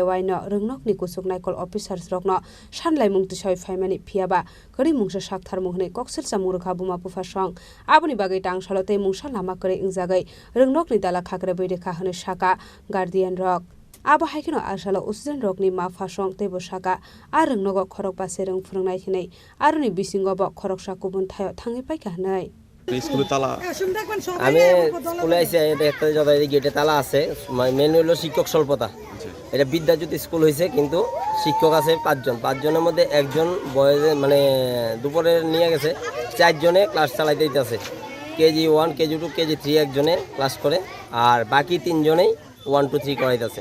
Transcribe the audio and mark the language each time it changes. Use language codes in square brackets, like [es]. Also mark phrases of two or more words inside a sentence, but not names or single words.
[trp] वाइनो रोंनकनि कुसुकनाय कल अफिसार्स रकनो सानलाय मुंतिसय फाइमानि फियाबा करै मुंसा साकथार मुहनै कक्सेलसा मुरखा बुमाबु फासं आबनि बागै टांगसालते मुंसा लामा करै इंजागै रोंनकनि दाला खाख्रे बैदेखा होनो साका गार्डियन रक आबो हाइखिनो आसालो उसिजन रकनि मा फासं तेबो साका आ रोंनगो खरक बासे रों फोरोंनाय हिनै आरुनि बिसिंगबो खरकसा गुबुन थायो थाङै पाइका हनै [bn] স্কুলে তালা আমি স্কুলে আইছি দেখতে যত গেটে তালা আছে মেন হলো শিক্ষক স্বল্পতা এটা বিদ্যাজ্যোতি স্কুল হয়েছে কিন্তু শিক্ষক আছে 5 জন 5 জনের মধ্যে একজন বয়সে মানে দুপুরে নিয়ে গেছে 4 জনে ক্লাস চালাইতে দিতেছে কেজি 1 কেজি 2 কেজি 3 একজনে ক্লাস করে, আর বাকি 3 জনেই 1 2 3 করাইতেছে।